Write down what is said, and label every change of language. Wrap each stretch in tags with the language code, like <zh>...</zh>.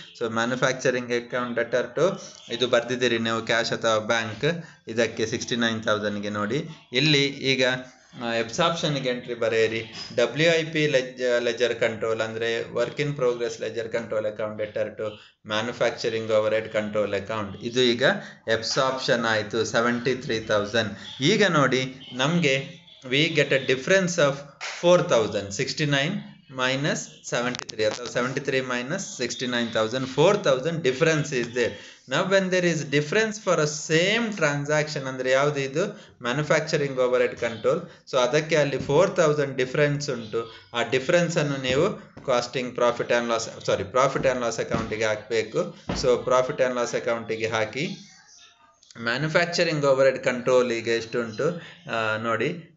<kn>So manufacturing account deter to ಇದು ಬರ್ದಿದ್ದೀರಿ ನೀವು, cash ಅಥವಾ ಬ್ಯಾಂಕ್, ಇದಕ್ಕೆ 69,000ಗೆ ನೋಡಿ. ಇಲ್ಲಿ ಈಗ ಎಬ್ಸಾರ್ಪ್ಷನ್ಗೆ ಎಂಟ್ರಿ ಬರೆಯಿರಿ. WIP ಲೆಜರ್ ಕಂಟ್ರೋಲ್ ಅಂದರೆ work in progress leisure control account deter to manufacturing over head control account. ಇದು ಈಗ ಎಬ್ಸಾರ್ಪ್ಷನ್ ಆಯಿತು 73,000. ಈಗ ನೋಡಿ ನಮಗೆ</kn> <en>we get a difference of 4,000. 69 minus 73 ಅಥವಾ 73 minus 69,000, 4,000 difference is there. Now when there is difference for a same transaction</en> <kn>ಅಂದರೆ ಯಾವುದು? ಇದು manufacturing over head control. So ಅದಕ್ಕೆ ಅಲ್ಲಿ 4,000 ಡಿಫ್ರೆನ್ಸ್ ಉಂಟು. ಆ ಡಿಫ್ರೆನ್ಸ್ ಅನ್ನು ನೀವು ಕಾಸ್ಟಿಂಗ್ ಪ್ರಾಫಿಟ್ ಆ್ಯಂಡ್ ಲಾಸ್ ಅಕೌಂಟಿಗೆ ಹಾಕಬೇಕು. ಸೊ ಪ್ರಾಫಿಟ್ ಆ್ಯಂಡ್ ಲಾಸ್ ಅಕೌಂಟಿಗೆ ಹಾಕಿ ಮ್ಯಾನುಫ್ಯಾಕ್ಚರಿಂಗ್ ಓವರ್ ಹೆಡ್ ಕಂಟ್ರೋಲಿಗೆ ಎಷ್ಟುಂಟು ನೋಡಿ.</kn>